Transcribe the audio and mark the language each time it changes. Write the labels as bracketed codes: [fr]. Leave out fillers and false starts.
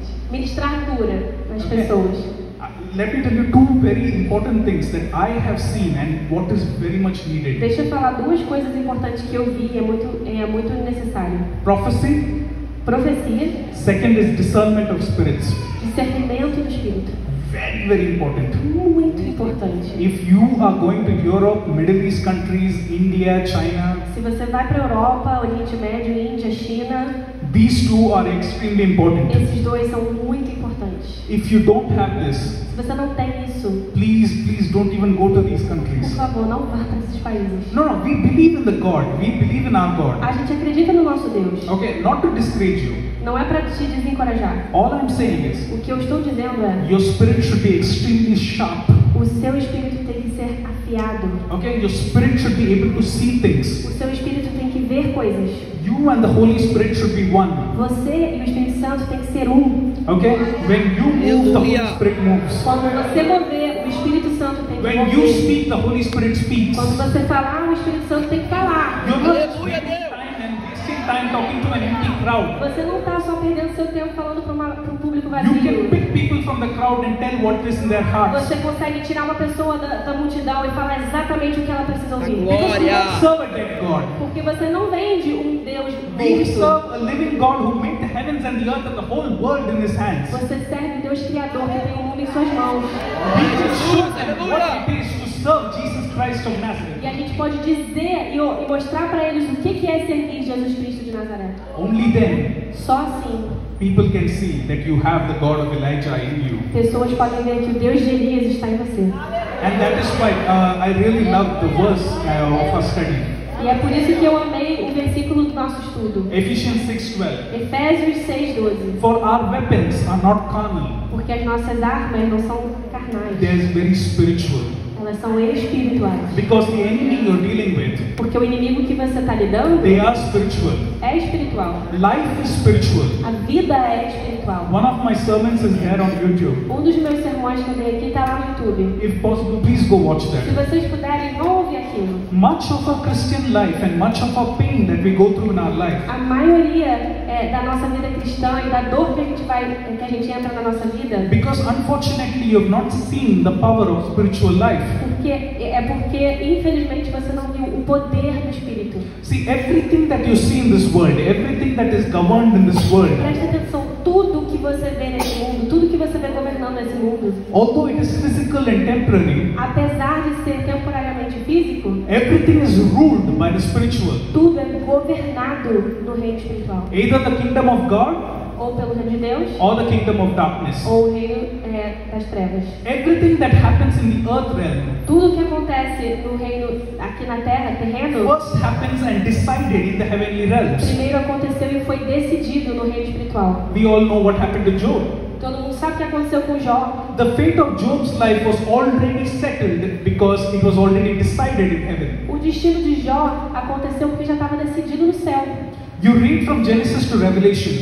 [pt] Ministrar cura nas pessoas. [en] Let me tell you two very important things that I have seen and what is very much needed. [pt] Deixa eu falar duas coisas importantes que eu vi e é muito necessário. [en] Prophecy. [pt] Profecia. [en] Second is discernment of spirits. [pt] Discernimento do espírito. [en] Very, very important. [pt] Muito importante. [en] If you are going to Europe, Middle East countries, India, China, [pt] Se você vai para a Europa, Oriente Médio, Índia, China, [en] these two are extremely important. [pt] esses dois são muito importantes. [en] If you don't have this, [pt] Se você não tem isso, [en] please don't even go to these [pt] por [en] countries. [pt] favor, não vá para esses países. [en] No, we believe in the God. We believe in our God. [pt] A gente acredita no nosso Deus. [en] Okay, not to discourage you. [pt] Não é para te desencorajar. [en] All I'm saying is, [pt] O que eu estou dizendo é, [en] your spirit should be extremely sharp. [pt] o seu espírito tem que ser afiado. [en] Okay, your spirit should be able to see things. [pt] O seu espírito tem que ver coisas. [en] You and the Holy Spirit should be one. [pt] Você e o Espírito Santo tem que ser um. [en] Okay, when you move, the Holy Spirit moves. [pt] Quando você mover, o Espírito Santo tem que [en] When you [pt] mover. [en] speak, the Holy Spirit speaks. [pt] Quando você falar, o Espírito Santo tem que falar. [en] You're not just wasting time and wasting time talking to an empty crowd. [pt] Você não está só perdendo seu tempo falando para um público [en] You [pt] vazio. [en] can pick people from the crowd and tell what is in their hearts. [pt] Você consegue tirar uma pessoa da multidão e falar exatamente o que ela precisa ouvir. [en] Because we don't serve a dead God. [pt] Porque você não vende um Deus [en] We [pt] morto. [en] serve a living God who made the heavens and the earth and the whole world in His hands. [pt] Você serve um Deus Criador que tem o mundo em suas mãos. [en] We can show them what it is to serve Jesus Christ of Nazareth. [pt] E a gente pode dizer e mostrar para eles o que é servir Jesus Cristo de Nazaré. [en] Only then [pt] Só assim, [en] people can see that you have the God of Elijah in you. [pt] pessoas podem ver que o Deus de Elias está em você. [en] And that is why I really love the verse of our study. [pt] E é por isso que eu amei o versículo do nosso estudo. [en] Ephesians 6:12. [pt] Efésios 6:12. [en] For our weapons are not carnal. [pt] Porque as nossas armas não são carnais. [en] They are very spiritual. [pt] Elas são espirituais. [en] Because the enemy you're dealing with, [pt] Porque o inimigo que você está lidando [en] they are spiritual. [pt] é espiritual. [en] Life is spiritual. [pt] A vida é espiritual. [en] One of my sermons is there on YouTube. [pt] Um dos meus sermões que eu dei aqui está lá no YouTube. [en] If possible, please go watch [pt] Se [en] that. [pt] vocês puderem, vão ouvir aquilo. [en] Much of our Christian life and much of our pain that we go through in our life [pt] A maioria da nossa vida cristã e da dor que a gente entra na nossa vida, [en] because unfortunately you have not seen the power of spiritual life. [pt] porque infelizmente você não viu o poder do Espírito. [en] See, everything that you see in this world, everything that is governed in this world, [pt] Preste atenção, tudo que você vê nesse mundo, tudo que você vê governando nesse mundo, [en] although it is physical and temporary, [pt] apesar de ser temporariamente físico, [en] everything is ruled by the spiritual. [pt] tudo é governado no reino espiritual. [en] Either the kingdom of God [pt] Ou pelo reino de Deus, [en] or the kingdom of darkness. [pt] ou o reino das trevas. [en] Everything that happens in the earth realm [pt] Tudo que acontece no reino aqui na terra, terreno, [en] first happens and decided in the heavenly realms. [pt] primeiro aconteceu e foi decidido no reino espiritual. [en] We all know what happened to Job. [pt] Todo mundo sabe o que aconteceu com Jó. [en] The fate of Job's life was already settled because it was already decided in heaven. [pt] O destino de Jó aconteceu porque já estava decidido no céu. [en] You read from Genesis to Revelation.